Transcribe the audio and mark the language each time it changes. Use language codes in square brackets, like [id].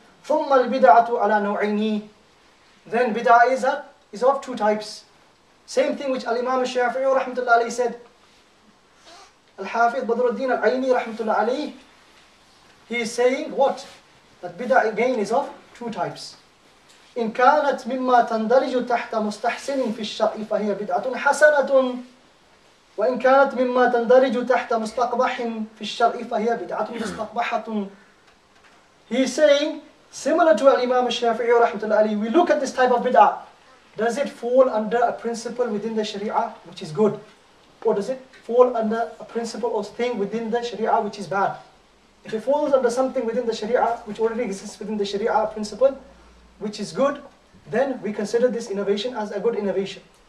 [ar] ثُمَّ الْبِدْعَةُ عَلَى نَوْعَيْنِ. [en] Then bid'ah is of two types. Same thing which Al-Imam al-Shafi'i rahmatullah alayhi said. Al-Hafidh Badruddin al-Ayni rahmatullah alayhi, he is saying what? That bid'ah again is of two types. [ar] إن كانت مما تندرج تحت مستحسن في الشرع فهي بدعة حسنة وإن كانت مما تندرج تحت مستقبح في الشرع فهي بدعة مستقبحة. [en] He is saying, similar to Al-Imam al-Shafi'i rahmatullah alayhi, we look at this type of bid'ah. Does it fall under a principle within the Sharia which is good? Or does it fall under a principle or thing within the Sharia which is bad? If it falls under something within the Sharia which already exists within the Sharia principle which is good, then we consider this innovation as a good innovation.